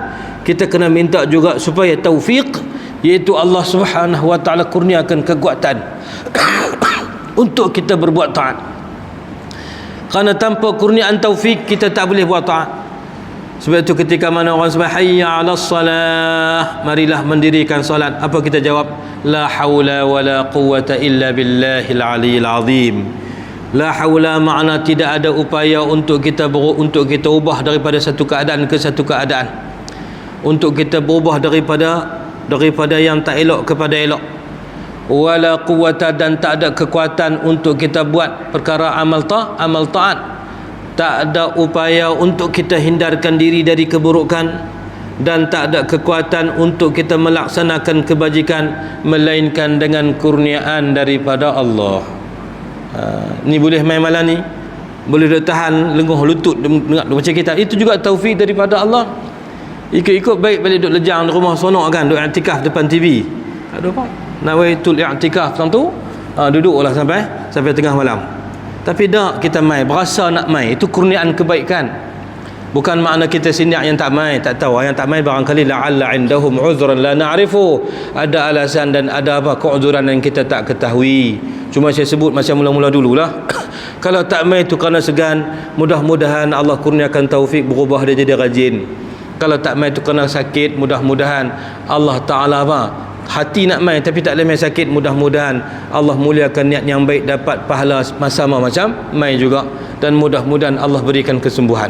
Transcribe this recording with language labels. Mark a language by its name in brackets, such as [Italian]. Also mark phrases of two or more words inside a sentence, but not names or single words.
[Malay] Kita kena minta juga supaya taufik, iaitu Allah [Arabic] سبحانه وتعالى [Malay] kurniakan kekuatan untuk kita berbuat taat. Kerana tanpa kurniaan taufik kita tak boleh buat taat. Sebab itu ketika mana orang sebut [Arabic] حي على الصلاة, [Malay] marilah mendirikan solat, apa kita jawab? [Arabic] لا حول ولا قوة إلا بالله العلي العظيم. لا حول [Malay] makna tidak ada upaya untuk kita ubah daripada satu keadaan ke satu keadaan, untuk kita berubah daripada yang tak elok kepada elok. [Arabic] ولا قوة, [Malay] dan tak ada kekuatan untuk kita buat perkara amal taat. Tak ada upaya untuk kita hindarkan diri dari keburukan, dan tak ada kekuatan untuk kita melaksanakan kebajikan melainkan dengan kurniaan daripada Allah. Ni boleh main malam ni, boleh duk tahan lenguh lutut dengar baca kitab, itu juga taufik daripada Allah. Ikut-ikut baik balik duk lejang di rumah sonok kan, duk i'tikaf depan TV. Tak ada apa. [Arabic] نويت الاعتكاف [Malay] tentu duduklah sampai tengah malam. Tapi tak kita mai, berasa nak mai, itu kurniaan kebaikan. Bukan makna kita sinyak yang tak mai, tak tahu. Yang tak mai barangkali [Arabic] لعل عندهم عذرا لا نعرف, [Malay] ada alasan dan ada keuzuran yang kita tak ketahui. Cuma saya sebut macam mula-mula dululah. Kalau tak mai itu kerana segan, mudah-mudahan Allah kurniakan taufik berubah dia jadi rajin. Kalau tak mai itu kerana sakit, mudah-mudahan Allah Ta'ala hati nak mai tapi tak boleh mai sakit, mudah-mudahan Allah muliakan niat yang baik, dapat pahala sama macam mai juga, dan mudah-mudahan Allah berikan kesembuhan.